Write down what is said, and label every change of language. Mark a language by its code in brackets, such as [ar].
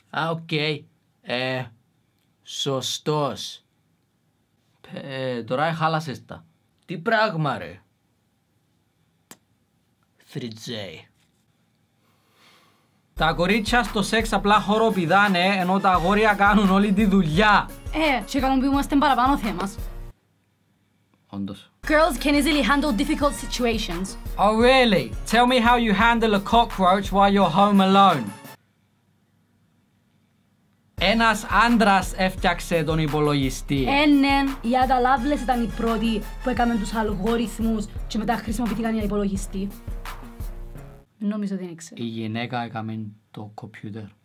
[el] Οκ. Σωστός. Τώρα εχάλασες τα. Τι πράγμα ρε. 3J. Τα κορίτσια στο σεξ απλά χοροπηδάνε, ενώ τα αγόρια κάνουν όλη τη δουλειά. Και ικανοποιούμαστε παραπάνω θέμας. Όντως. [en] Girls can easily handle difficult situations. Oh really? Tell me how you handle a cockroach while you're home alone. [el] Ένας άντρας έφτιαξε τον υπολογιστή. Ναι, οι Ada Lovelace ήταν οι πρώτοι που έκαναν τους αλγόριθμους και μετά χρησιμοποιήθηκαν για υπολογιστή. Νομίζω ότι δεν ξέρω. Η γυναίκα έκαμε το κομπιούτερ.